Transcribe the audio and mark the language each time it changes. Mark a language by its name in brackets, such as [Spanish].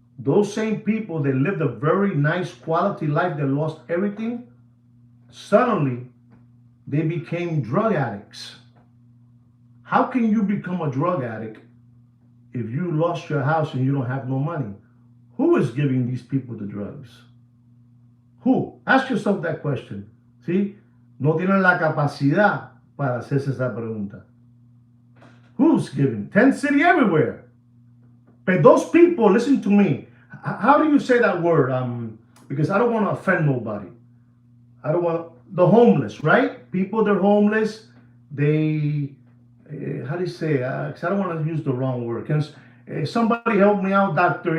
[English] those same people that lived a very nice quality life that lost everything, suddenly they became drug addicts. How can you become a drug addict if you lost your house and you don't have no money? Who is giving these people the drugs? Who? Ask yourself that question. [Spanish] ¿Sí? No tienen la capacidad para hacerse esa pregunta. [English] Who's giving? Tent City everywhere. But those people, listen to me. How do you say that word? Because I don't want to offend nobody. I don't want the homeless, right? People they're homeless. They, how do you say? Because I don't want to use the wrong word. Can somebody help me out? Dr.